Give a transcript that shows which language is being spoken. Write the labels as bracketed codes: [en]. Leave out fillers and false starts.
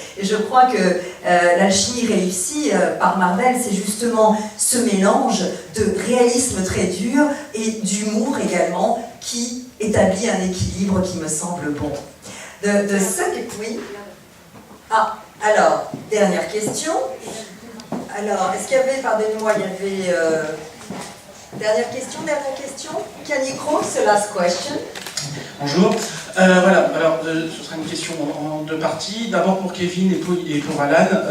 [fr] Et je crois que l'alchimie réussie par Marvel, c'est justement ce mélange de réalisme très dur et d'humour également qui établit un équilibre qui me semble bon. [en] The second, [fr] oui. Ah, alors, dernière question. Alors, est-ce qu'il y avait, pardonnez-moi, il y avait... dernière question. [en] Can you call the last question? [fr] Bonjour. Voilà, alors ce sera une question en deux parties. D'abord pour Kevin et pour Alan.